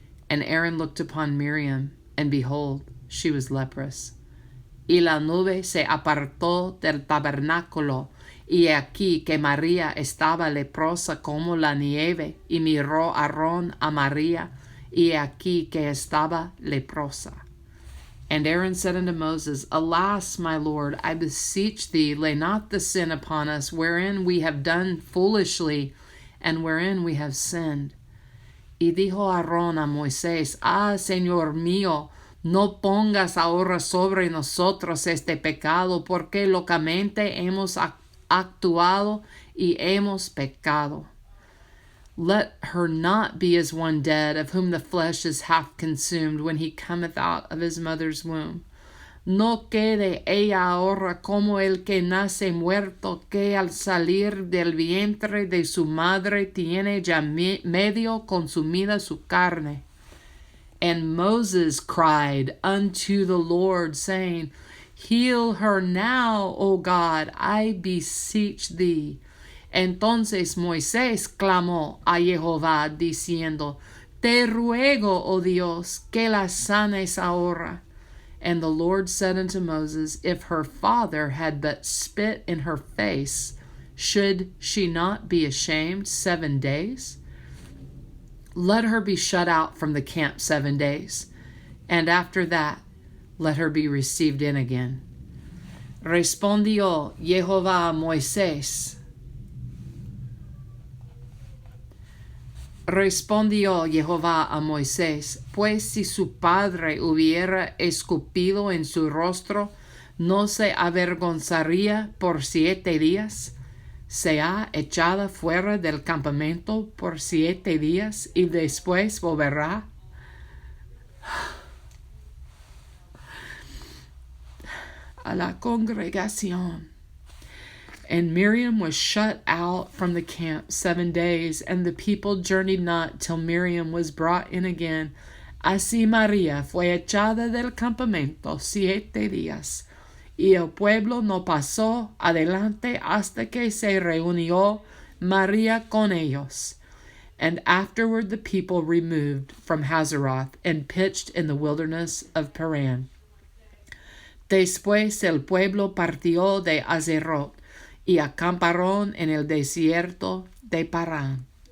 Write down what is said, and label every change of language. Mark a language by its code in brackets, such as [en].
[en] And Aaron looked upon Miriam, and behold, she was leprous. [es] Y la nube se apartó del tabernáculo, y aquí que María estaba leprosa como la nieve, y miró Aarón a María, y aquí que estaba leprosa. [en] And Aaron said unto Moses, Alas, my Lord, I beseech thee, lay not the sin upon us, wherein we have done foolishly, and wherein we have sinned. [es] Y dijo Aarón a Moisés, Señor mío, no pongas ahora sobre nosotros este pecado, porque locamente hemos actuado y hemos pecado. [en] Let her not be as one dead, of whom the flesh is half consumed, when he cometh out of his mother's womb. [es] No quede ella ahora como el que nace muerto, que al salir del vientre de su madre tiene ya medio consumida su carne. [en] And Moses cried unto the Lord, saying, Heal her now, O God, I beseech thee. [es] Entonces Moisés clamó a Jehová, diciendo, Te ruego, oh Dios, que la sanes ahora. [en] And the Lord said unto Moses, If her father had but spit in her face, should she not be ashamed 7 days? Let her be shut out from the camp 7 days, and after that let her be received in again. [es] Respondió Jehová a Moisés. Respondió Jehová a Moisés, pues si su padre hubiera escupido en su rostro, ¿no se avergonzaría por 7 días? ¿Sea echada fuera del campamento por 7 días y después volverá? A la congregación. [en] And Miriam was shut out from the camp 7 days, and the people journeyed not till Miriam was brought in again. [es] Así María fue echada del campamento 7 días, y el pueblo no pasó adelante hasta que se reunió María con ellos. [en] And afterward the people removed from Hazeroth and pitched in the wilderness of Paran. [es] Después el pueblo partió de Hazeroth y acamparon en el desierto de Parán.